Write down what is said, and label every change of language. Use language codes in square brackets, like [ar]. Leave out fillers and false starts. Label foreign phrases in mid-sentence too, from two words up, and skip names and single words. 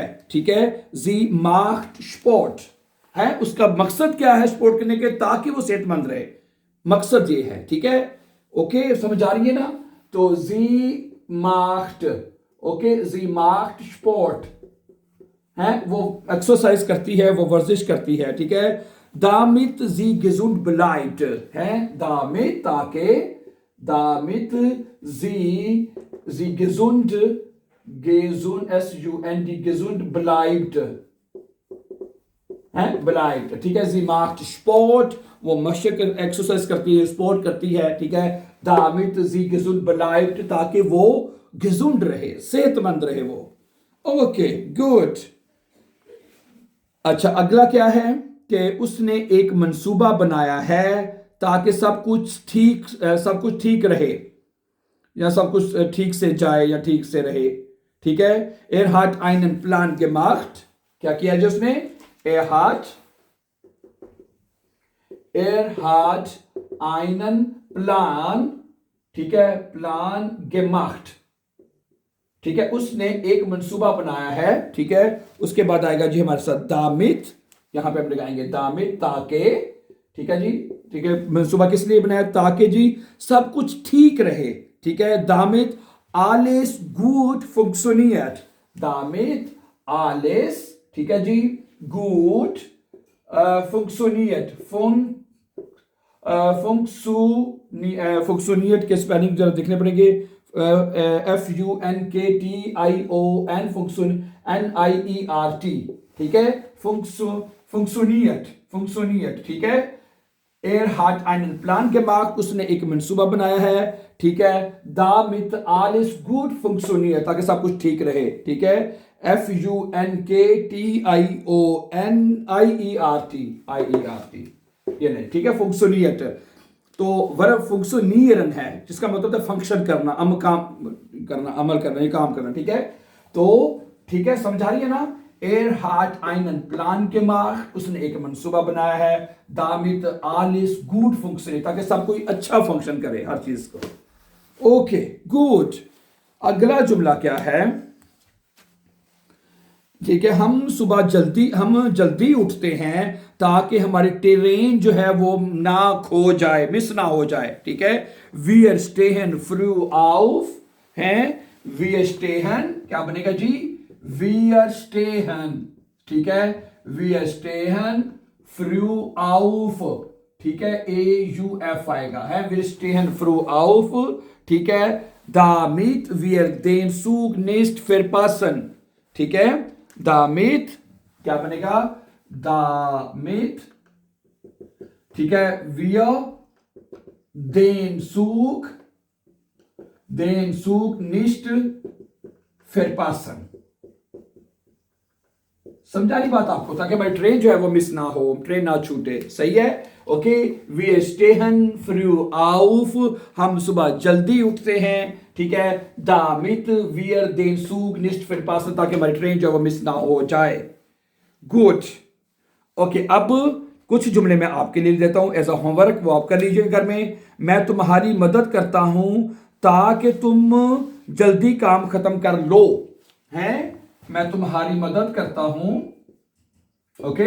[hi] ठीक है, [de] sie macht Sport [hi] है, उसका मकसद क्या है स्पोर्ट करने के? ताकि वो सेहतमंद रहे, मकसद ये है। ठीक है, ओके, समझ आ रही है ना? तो [de] sie macht, [hi] ओके, [de] sie macht Sport [hi] है, वो एक्सरसाइज करती है, वो वर्जिश करती है। ठीक है, [de] damit sie gesund bleibt है, दामित ताकि, damit sie gesund, SUND gesund bleibt है, bleibt। [hi] ठीक है, [de] sie macht Sport, [hi] वो मशक एक्सरसाइज करती है, स्पोर्ट करती है। ठीक है, [de] damit sie gesund bleibt, [hi] ताकि वो gesund रहे, सेहतमंद रहे वो। [en] okay good. [hi] अच्छा, अगला क्या है कि उसने एक मंसूबा बनाया है ताकि सब कुछ ठीक रहे, या सब कुछ ठीक से जाए या ठीक से रहे। ठीक है, [de] er hat einen Plan gemacht, [hi] क्या किया जो उसने? [de] er hat einen Plan, [hi] ठीक है, [de] Plan gemacht. [hi] ठीक है, उसने एक मंसूबा बनाया है। ठीक है, उसके बाद आएगा जी हमारे साथ दामित, यहां पे हम लगाएंगे दामित ताकि। ठीक है जी, ठीक है, मंसूबा किस लिए बनाया? ताकि जी सब कुछ ठीक रहे। ठीक है, [de] damit alles gut funktioniert, damit alles, [hi] ठीक है जी, [de] gut funktioniert, [hi] funktioniert के स्पेलिंग जरा देखने पड़ेंगे, FUNKTION, NIERT। ठीक है, funktioniert। ठीक है, [de] er hat einen Plan gemacht, [hi] उसने एक मंसूबा बनाया है। ठीक है, [de] damit alles gut funktioniert, [hi] ताकि सब कुछ ठीक रहे। ठीक है, FUNKTIONIERT, ये नहीं। ठीक है, funktioniert तो वर्ब फंक्शनियरन है, जिसका मतलब है फंक्शन करना, अमल करना, ये काम करना। ठीक है, तो ठीक है, समझा रही है ना? [de] er hat einen Plan gemacht, [hi] उसने एक मंसूबा बनाया है, [de] damit alles gut funktioniert, [hi] ताकि सब कोई अच्छा फंक्शन करे हर चीज को। [en] okay good. [hi] अगला जुमला क्या है? ठीक है, हम जल्दी उठते हैं ताकि हमारी ट्रेन जो है वो ना खो जाए, मिस ना हो जाए। ठीक है, [de] wir stehen früh auf है, wir stehen [hi] क्या बनेगा जी? [de] wir stehen। [hi] ठीक है, [de] wir stehen früh auf, [hi] ठीक है, AUF आएगा, है, [de] wir stehen früh auf। [hi] ठीक है, [de] damit wir den Zug nicht verpassen। [hi] ठीक है, damit क्या बनेगा? दामित, ठीक है, [de] wir den Zug nicht verpassen। [hi] समझा नहीं बात आपको, ताकि भाई ट्रेन जो है वो मिस ना हो, ट्रेन ना छूटे। सही है, [de] ओके। wir stehen früh auf, [hi] हम सुबह जल्दी उठते हैं, ठीक है। [de] damit wir den Zug nicht verpassen, [hi] ताकि हमारी ट्रेन जो है वो मिस ना हो जाए। [en] good, okay. [hi] अब कुछ जुमले मैं आपके लिए देता हूं [en] as a homework, [hi] वो आप कर लीजिए घर में। मैं तुम्हारी मदद करता हूं ताकि तुम जल्दी काम खत्म कर लो। हैं, मैं तुम्हारी मदद करता हूं, ओके।